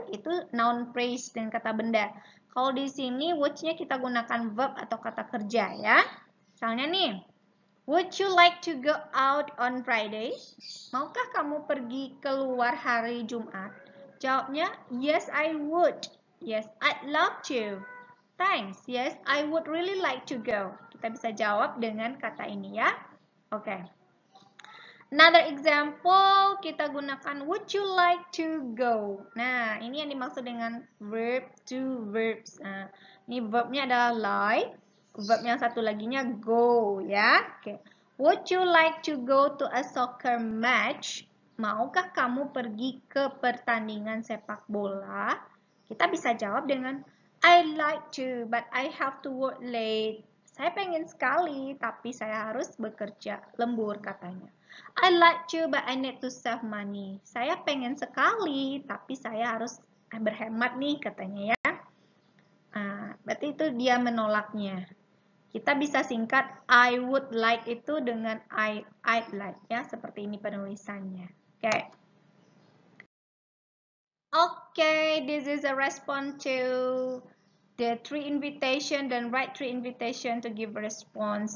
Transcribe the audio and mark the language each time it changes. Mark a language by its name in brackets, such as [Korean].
[Indonesian] Itu noun phrase dengan kata benda. Kalau di sini would-nya kita gunakan verb atau kata kerja ya. Misalnya nih, [English] would you like to go out on Friday? [Indonesian] Maukah kamu pergi keluar hari Jumat? Jawabnya, [English] yes I would. Yes, I'd love to. Thanks. Yes, I would really like to go. [Indonesian] Kita bisa jawab dengan kata ini ya. Oke. [English] Another example, [Indonesian] kita gunakan [English] would you like to go. [Indonesian] Nah, ini yang dimaksud dengan verb to verbs. Nah, ini verbnya adalah like, verb yang satu laginya go ya. Oke. [English] Would you like to go to a soccer match? [Indonesian] Maukah kamu pergi ke pertandingan sepak bola? Kita bisa jawab dengan [English] I'd like to, but I have to work late. [Indonesian] Saya pengen sekali, tapi saya harus bekerja lembur katanya. [English] I like to, but I need to save money. [Indonesian] Saya pengen sekali, tapi saya harus berhemat nih katanya ya. Berarti itu dia menolaknya. Kita bisa singkat [English] I would like [Indonesian] itu dengan I'd like ya, seperti ini penulisannya. Oke. [English] Okay, this is a response to the 3 invitation dan write 3 invitation to give a response.